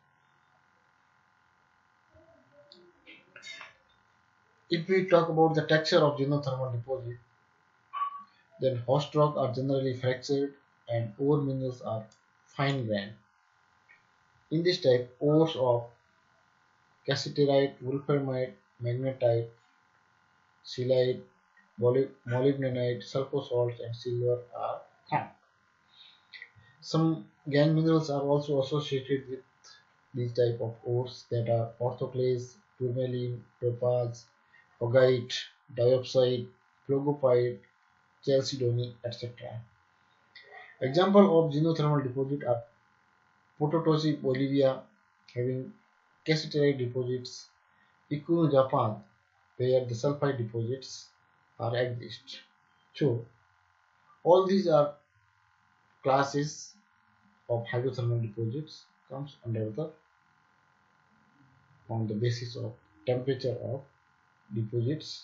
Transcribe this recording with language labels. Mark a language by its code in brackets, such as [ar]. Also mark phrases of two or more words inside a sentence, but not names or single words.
[en] If we talk about the texture of xenothermal deposit, then host rock are generally fractured and ore minerals are fine grained. In this type, ores of cassiterite, wolframite, magnetite, silicate, molybdenite, sulfur salts, and silver are found. Some gangue minerals are also associated with these type of ores that are orthoclase, tourmaline, topaz, augite, diopside, phlogopite, chalcedony, etc. Example of xenothermal deposit are Pototosi, Bolivia, having cassiterite deposits, Ikunu, Japan, where the sulfide deposits are exist. So all these are classes of hydrothermal deposits comes under the on the basis of temperature of deposits.